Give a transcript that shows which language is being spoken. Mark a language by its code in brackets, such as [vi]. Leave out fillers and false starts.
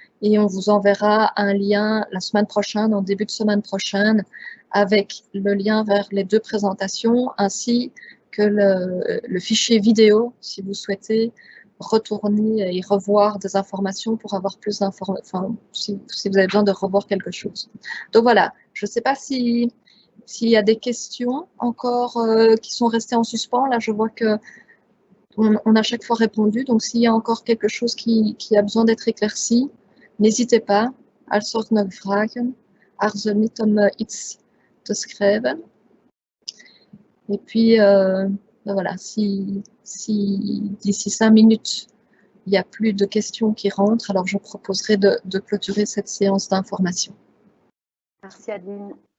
[fr] Et on vous enverra un lien la semaine prochaine, en début de semaine prochaine, avec le lien vers les deux présentations, ainsi que le fichier vidéo, si vous souhaitez retourner et revoir des informations pour avoir plus d'informations, si vous avez besoin de revoir quelque chose. Donc voilà, je ne sais pas si S'il y a des questions encore qui sont restées en suspens, là je vois que on a chaque fois répondu, donc s'il y a encore quelque chose qui a besoin d'être éclairci, n'hésitez pas. [nl] Als soort nog vragen, aarzel niet om iets te schrijven. [fr] Et puis, ben voilà, si d'ici 5 minutes, il n'y a plus de questions qui rentrent, alors je proposerai de clôturer cette séance d'information. Merci Adeline.